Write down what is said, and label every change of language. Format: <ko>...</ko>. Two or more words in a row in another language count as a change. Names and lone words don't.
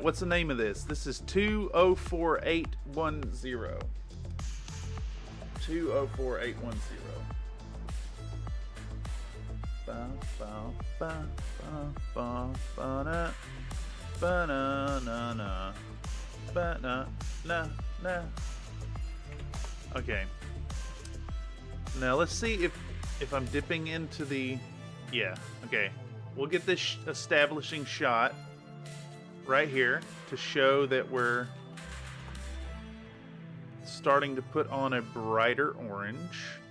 <en>What's the name of this? This is 204810. 204810. Ba ba ba ba ba ba na ba na na na ba na na na. Okay. Now let's see if I'm dipping into the... Yeah, okay. We'll get this establishing shot right here to show that we're starting to put on a brighter orange.</en>